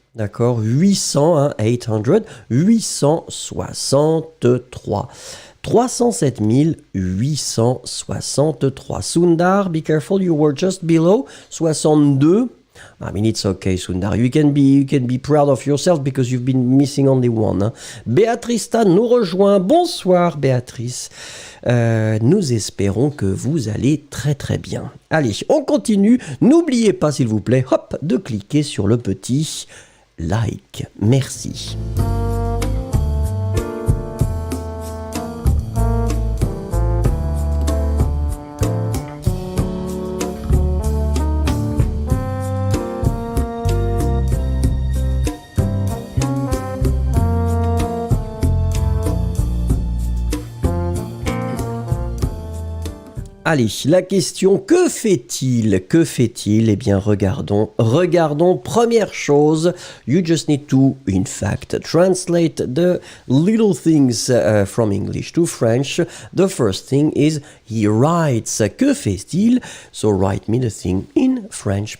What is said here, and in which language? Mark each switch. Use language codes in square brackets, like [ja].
[fr] D'accord, 800, hein, 800, 863. 307 863. [en] Sundar, be careful, you were just below 62. I mean, it's okay, Sundar. You can be proud of yourself because you've been missing only one. Hein. [fr] Béatrice Tan nous rejoint. Bonsoir, Béatrice. Nous espérons que vous allez très très bien. Allez, on continue. N'oubliez pas, s'il vous plaît, hop, de cliquer sur le petit like. Merci. Allez, la question, que fait-il? Que fait-il? Eh bien, regardons. [en] Première chose, you just need to, in fact, translate the little things from English to French. The first thing is, he writes. [fr] Que fait-il? [en] So write me the thing in French.